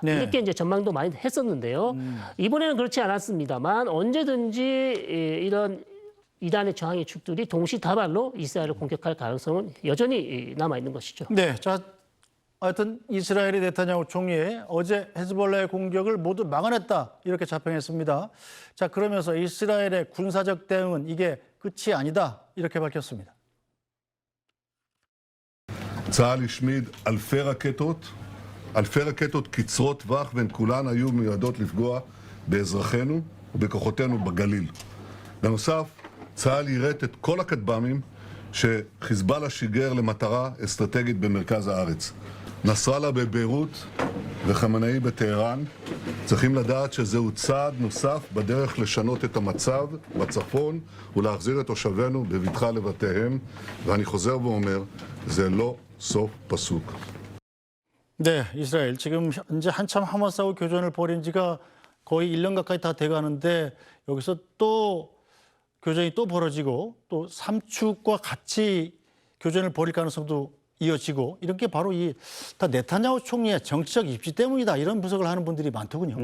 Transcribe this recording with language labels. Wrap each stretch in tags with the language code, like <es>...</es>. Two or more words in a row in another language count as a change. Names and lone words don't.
<ko>이렇게 이제 전망도 많이 했었는데요. 이번에는 그렇지 않았습니다만 언제든지 이런 이란의 저항의 축들이 동시다발로 이스라엘을 공격할 가능성은 여전히 남아 있는 것이죠. 네, 자 하여튼 이스라엘의 네타냐후 총리 어제 헤즈볼라의 공격을 모두 막아냈다 이렇게 자평했습니다. 자, 그러면서 이스라엘의 군사적 대응은 이게 끝이 아니다 이렇게 밝혔습니다.</ko> <he>צה"ל השמיד אלפי רקטות אלפי רקטות קצרות טווח, והן כולן היו מיועדות לפגוע באזרחינו ובכוחותינו בגליל. בנוסף, צה"ל יירט את כל הכטב"מים שחיזבאללה שיגר למטרה אסטרטגית במרכז הארץ. נסראללה בביירות וחמינאי בטהרן. צריכים לדעת שזהו צעד נוסף בדרך לשנות את המצב בצפון ולהחזיר את תושבינו בבטחה לבתיהם. ואני חוזר ואומר, זה לא סוף פסוק.</he> <ko>네, 이스라엘 지금 현재 한참 하마스하고 교전을 벌인 지가 거의 1년 가까이 다 돼가는데 여기서 또 교전이 또 벌어지고 또 삼축과 같이 교전을 벌일 가능성도 이어지고 이런 게 바로 이 다 네타냐후 총리의 정치적 입지 때문이다 이런 분석을 하는 분들이 많더군요.</ko>